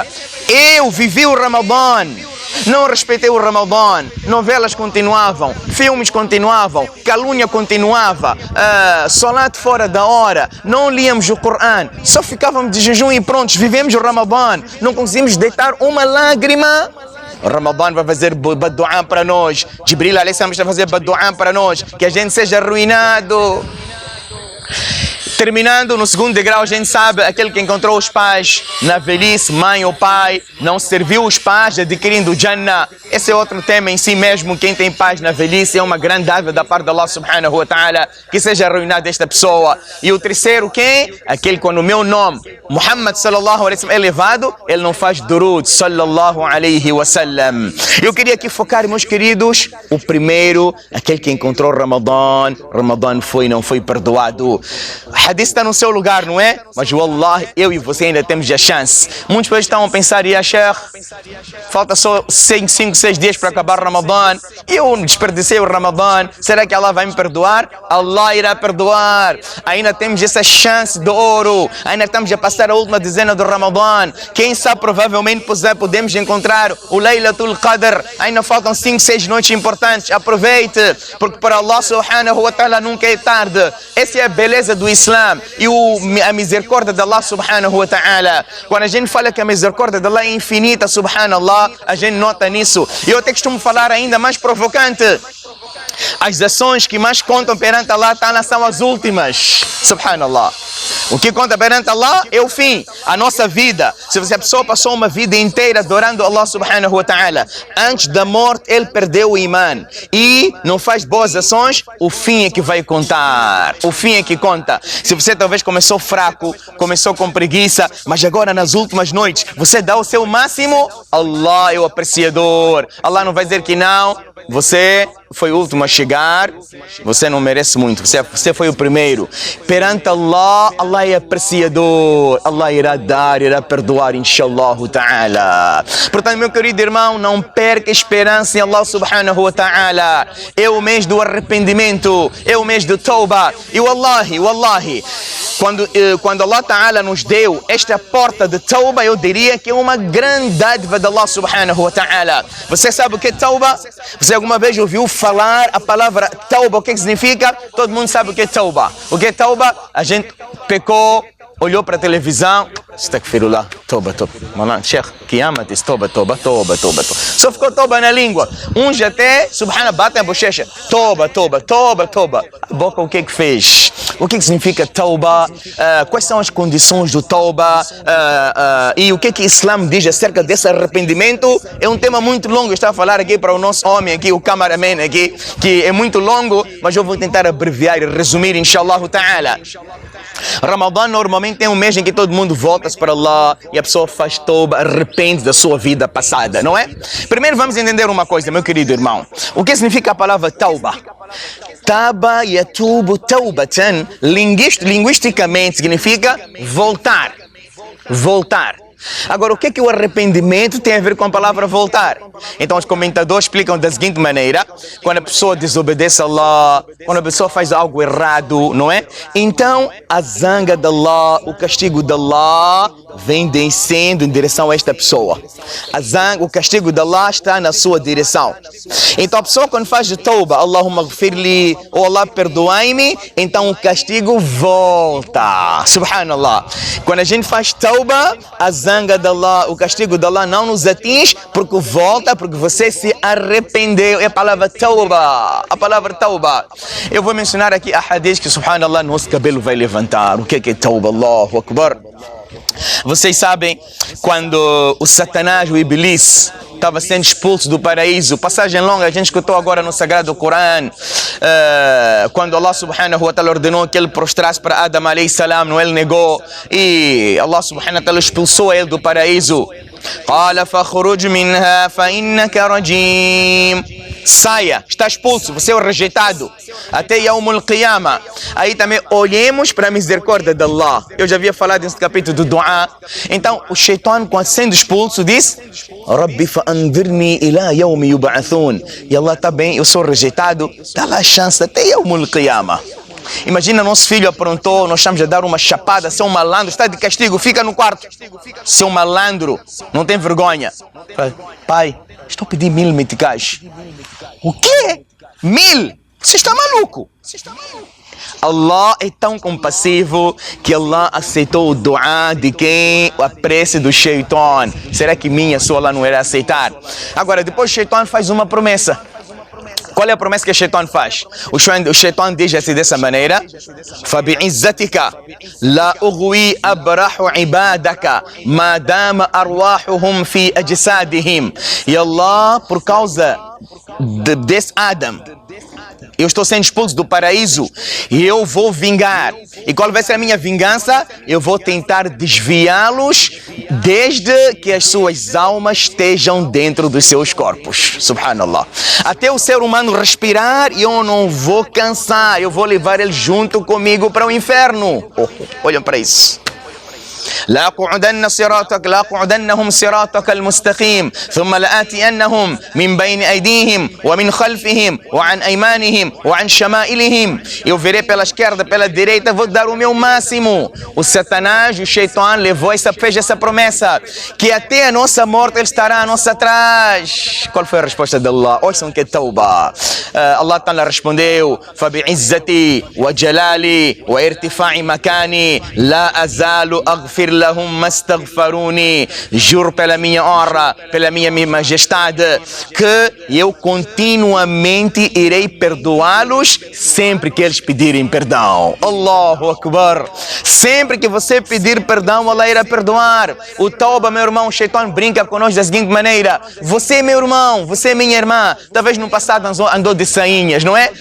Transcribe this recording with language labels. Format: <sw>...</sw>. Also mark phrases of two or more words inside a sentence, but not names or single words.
<pt>Eu vivi o Ramadã, não respeitei o Ramadã, novelas continuavam, filmes continuavam, calúnia continuava, salat fora da hora, não líamos o Corão, só ficávamos de jejum e prontos, vivemos o Ramadã, não conseguimos deitar uma lágrima. O Ramadã vai fazer badu'an para nós,</pt> <ar>جبريل عليه السلام</ar> <pt>vai fazer badu'an para nós, que a gente seja arruinado. Terminando, no segundo degrau, a gente sabe, aquele que encontrou os pais na velhice, mãe ou pai, não serviu os pais adquirindo Jannah. Esse é outro tema em si mesmo. Quem tem pais na velhice é uma grande dádiva da parte de</pt> <ar>الله سبحانه وتعالى,</ar> <pt>que seja arruinado esta pessoa. E o terceiro, quem? Aquele quando o meu nome,</pt> <ar>محمد صلى الله عليه وسلم,</ar> <pt>é elevado, ele não faz durud</pt> <ar>صلى الله عليه وسلم.</ar> <pt>Eu queria aqui focar, meus queridos, o primeiro, aquele que encontrou Ramadã, Ramadã foi e não foi perdoado. Hadith está no seu lugar, não é? Mas wallahi, eu e você ainda temos a chance. Muitos pessoas estão a pensar, e a Sheikh, falta só 5, 6 dias para acabar o Ramadã, eu desperdicei o Ramadã, será que Allah vai me perdoar? Allah irá perdoar. Ainda temos essa chance de ouro, ainda estamos a passar a última dezena do Ramadã. Quem sabe, provavelmente podemos encontrar o</pt> <ar>ليلة القدر.</ar> <pt>Ainda faltam 5, 6 noites importantes. Aproveite, porque para</pt> <ar>الله سبحانه وتعالى</ar> <pt>nunca é tarde. Essa é a beleza do Islã e a misericórdia de</pt> <ar>الله سبحانه وتعالى.</ar> <pt>Quando a gente fala que a misericórdia de Allah é infinita, subhanallah, a gente nota nisso. E eu até costumo falar ainda mais provocante. As ações que mais contam perante Allah são as últimas. Subhanallah. O que conta perante Allah é o fim, a nossa vida. Se a pessoa passou uma vida inteira adorando</pt> <ar>الله سبحانه وتعالى,</ar> <pt>antes da morte ele perdeu o iman e não faz boas ações, o fim é que vai contar. O fim é que conta. Se você talvez começou fraco, começou com preguiça, mas agora nas últimas noites você dá o seu máximo, Allah é o apreciador. Allah não vai dizer que não. Você foi o último a chegar, você não merece muito, você foi o primeiro. Perante Allah, Allah é apreciador, Allah irá dar, irá perdoar,</pt> <ar>إن شاء الله تعالى.</ar> <pt>Portanto, meu querido irmão, não perca esperança em</pt> <ar>الله سبحانه وتعالى.</ar> <pt>É o mês do arrependimento, é o mês do tauba. E wallahi, quando</pt> <ar>الله تعالى</ar> <pt>nos deu esta porta de tauba, eu diria que é uma grande dádiva de</pt> <ar>الله سبحانه وتعالى.</ar> <pt>Você sabe o que é tauba? Você alguma vez ouviu falar a palavra tauba? O que significa? Todo mundo sabe o que é tauba. O que é tauba? A gente pecou, olhou para a televisão, Astaghfirullah, toba. Malan, Sheikh, Kiyama diz toba. Só ficou toba na língua. Uns até, subhana, batem a bochecha. Toba. A boca, o que é que fez? O que significa tauba? Quais são as condições do tauba? E o que o Islã diz acerca desse arrependimento? É um tema muito longo. Eu estava a falar aqui para o nosso homem aqui, o cameraman aqui, que é muito longo, mas eu vou tentar abreviar e resumir,</pt> <ar>إن شاء الله تعالى.</ar> <pt>Ramadã normalmente é um mês em que todo mundo volta para Allah e a pessoa faz tauba, arrepende da sua vida passada, não é? Primeiro vamos entender uma coisa, meu querido irmão. O que significa a palavra tauba?</pt> <ar>تاب يتوب توبة,</ar> <pt>linguisticamente significa voltar. Agora, o que é que o arrependimento tem a ver com a palavra voltar? Então, os comentadores explicam da seguinte maneira: quando a pessoa desobedece a Allah, quando a pessoa faz algo errado, não é? Então, a zanga de Allah, o castigo de Allah, vem descendo em direção a esta pessoa. O castigo de Allah está na sua direção. Então, a pessoa quando faz tauba,</pt> <ar>اللهم اغفر لي,</ar> <pt>ou Allah perdoai-me, então o castigo volta. Subhanallah. Quando a gente faz tauba, a zanga de Allah, o castigo de Allah não nos atinge, porque volta, porque você se arrependeu. É a palavra tauba. Eu vou mencionar aqui a hadith que, subhanallah, nosso cabelo vai levantar. O que é tauba? Allahu Akbar. Vocês sabem, quando o Satanás, o Iblis, estava sendo expulso do paraíso, passagem longa, a gente escutou agora no Sagrado Corão, quando</pt> <ar>الله سبحانه وتعالى</ar> <pt>ordenou que ele prostrasse para</pt> <ar>آدم عليه السلام,</ar> <pt>não, ele negou, e</pt> <ar>الله سبحانه وتعالى</ar> <pt>expulsou ele do paraíso.</pt> <ar>قال فاخرج منها فإنك رجيم.</ar> <pt>saia, está expulso, você é o rejeitado. Até</pt> <ar>يوم القيامة.</ar> <pt>Aí também olhemos para a misericórdia de Allah. Eu já havia falado nesse capítulo do Dua. Então o Shaitan, quando sendo expulso, diz:</pt> <ar>رب فأنظرني إلى يوم يبعثون.</ar> <pt>E Allah, está bem, eu sou rejeitado, dá lá a chance até</pt> <ar>يوم القيامة.</ar> <pt>Imagina, nosso filho aprontou, nós estamos a dar uma chapada, seu malandro, está de castigo, fica no quarto. Seu malandro, não tem vergonha. Pai, estou a pedir 1000 meticais. O quê? 1000? Você está maluco? Allah é tão compassivo que Allah aceitou o dua de quem? A prece do Shaitan. Será que minha, sua, Allah não irá aceitar? Agora, depois o Shaitan faz uma promessa. Qual é a promessa que o Shaitan faz? O Shaitan diz assim dessa maneira:</pt> <ar>فَبِعِزَّتِكَ لَا أُغْوِي أَبْرَحُ عِبَادَكَ مَا دَامَ أَرْوَاحُهُمْ فِي أَجْسَادِهِمْ.</ar> <pt>E Allah, por causa desse Adam, eu estou sendo expulso do paraíso e eu vou vingar. E qual vai ser a minha vingança? Eu vou tentar desviá-los desde que as suas almas estejam dentro dos seus corpos. Subhanallah. Até o ser humano respirar, eu não vou cansar. Eu vou levar ele junto comigo para o inferno. Olhem para isso.</pt> <ar>لأقعدنهم صراطك المستقيم ثم لآتينهم من بين أيديهم ومن خلفهم وعن أيمانهم وعن شمائلهم.</ar> <pt>Eu verei pela esquerda, pela direita, vou dar o meu máximo. O Satanás, o Shaitan, fez essa promessa, que até a nossa morte ele estará a nossa atrás. Qual foi a resposta de Allah? Ouçam que é tauba.</pt> <ar>الله تعالى</ar> <pt>respondeu:</pt> <ar>فبعزتي وجلالي وارتفاع مكاني لا أزال أغفر لهم ما استغفروني.</ar> <pt>Juro pela minha honra, pela minha majestade, que eu continuamente irei perdoá-los sempre que eles pedirem perdão.</pt> <ar>الله أكبر.</ar> <pt>Sempre que você pedir perdão, Allah irá perdoar. O tauba, meu irmão, o Shaitan brinca conosco da seguinte maneira: você, meu irmão, você, minha irmã, talvez no passado andou de sainhas, não é?</pt>